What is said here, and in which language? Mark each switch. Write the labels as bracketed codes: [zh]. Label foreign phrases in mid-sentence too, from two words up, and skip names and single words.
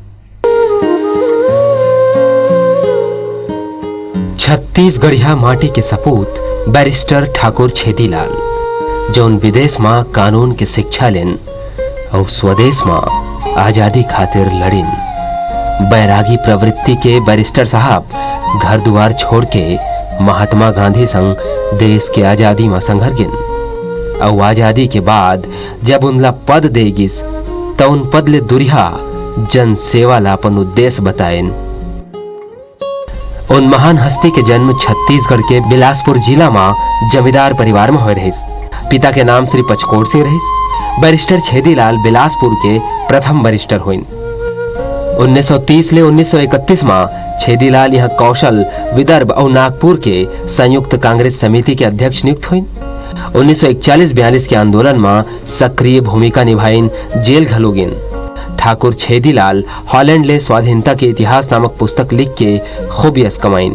[hne] छत्तीसगढ़िया माटी के सपूत बैरिस्टर ठाकुर छेदीलाल जौन विदेश में कानून के शिक्षा लेन और स्वदेश में आजादी खातिर लड़िन। बैरागी प्रवृत्ति के बैरिस्टर साहब घर द्वार छोड़ के महात्मा गांधी संग देश के आजादी में संघर्ष गिन और आजादी के बाद जब उनला पद देगिस तो उन पद ले दुरिहा जन सेवा ला अपन उद्देश्य बताएन। उन महान हस्ती के जन्म छत्तीसगढ़ के बिलासपुर जिला में जमींदार परिवार में हुए रहिस। पिता के नाम श्री पचकोड़ सिंह रहिस। बैरिस्टर छेदीलाल बिलासपुर के प्रथम बैरिस्टर हुइन। 1930 ले 1931 में छेदीलाल यहाँ कौशल, विदर्भ और नागपुर के संयुक्त कांग्रेस समिति के अध्यक्ष नियुक्त हुइन। 1941-42 के आंदोलन में सक्रिय भूमिका निभाइन, जेल घलोगिन। ठाकुर छेदीलाल हॉलैंड ले स्वाधीनता के इतिहास नामक पुस्तक लिख के खूब यश कमाइन।